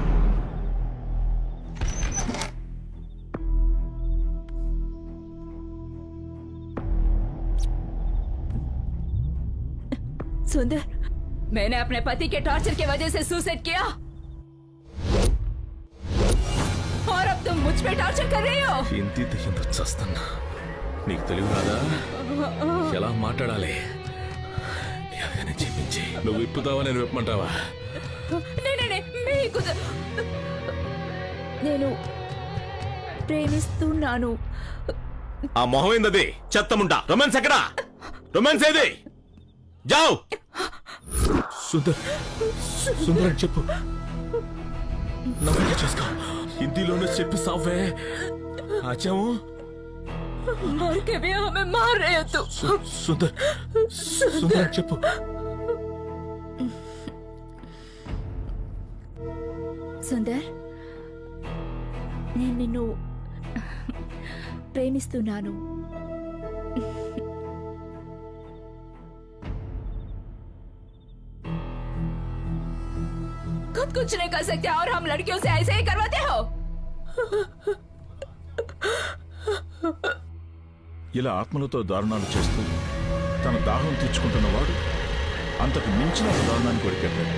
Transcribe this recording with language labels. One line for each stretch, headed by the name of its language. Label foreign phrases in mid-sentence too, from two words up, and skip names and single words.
Hindi: सुंदर, मैंने अपने पति के टॉर्चर की वजह से सुसाइड किया और अब तुम मुझ पे टॉर्चर कर रही हो.
Telugu: ఇంటి దయ్యంతో చస్తున్నా. నీకు తెలివి రాదా ఎలా మాట్లాడాలి? ఎలాగైనా చెప్పించి నువ్వు విప్పుతావా, నేను విప్పమంటావా? నేను ప్రేమిస్తున్నాను. ఆ మొహం ఏందది? చెత్తముంటా. రొమాన్స్ ఎక్కడా? రొమాన్స్ ఏది? జావ్. సుందర్, సుందర్ అని చెప్పు. నవ్వుగా చేసుకో. హిందీలోనే చెప్పి సావే. ఆచాము
Hindi: मर के भी हमें मार रहे हो तुम.
Telugu: సుందర్, సుందర్ అని చెప్పు. సుందర్, నేను నిన్ను ప్రేమిస్తున్నాను.
Hindi: खुद कुछ नहीं कर सकते और हम लड़कियों से ऐसे ही करवाते हो.
Telugu: ఇలా ఆత్మలతో దారుణాలు చేస్తూ తన దాహం తీర్చుకుంటున్నవాడు అంతకు మించిన ఒక దారుణాన్ని కొరికెట్టాడు.